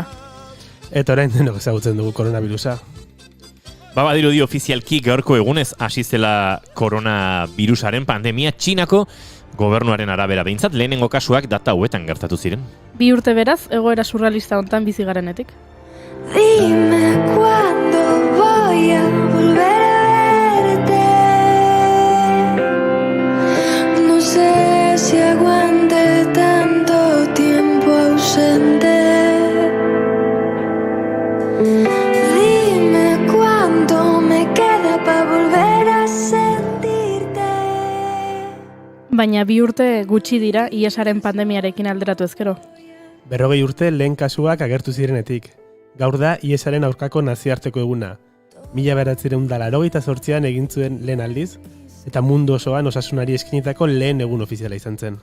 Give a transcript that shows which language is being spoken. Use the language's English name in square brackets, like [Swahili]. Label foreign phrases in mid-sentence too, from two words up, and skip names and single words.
[Basque] Eta orain denok ezagutzen dugu koronavirusa. Badirudi ofizialki gaurko egunez hasi zela koronavirusaren pandemia Txinako gobernuaren arabera behintzat lehenengo kasuak data hauetan gertatu ziren. 2 urte beraz, egoera surrealista hontan bizi garenetik. [Spanish] Dime cuándo voy a volver a verte. No sé si aguante tanto tiempo ausente. Dime cuánto me queda para volver a sentirte. [Basque] Baina 2 urte gutxi dira iesaren pandemiarekin alderatu ezkero. 40 urte lehen kasuak agertu zirenetik. Gaur da iesaren aurkako nazioarteko eguna. 1988an egin zuen lehen aldiz, eta mundu osoan osasunari eskinitako lehen egun ofiziala izan zen.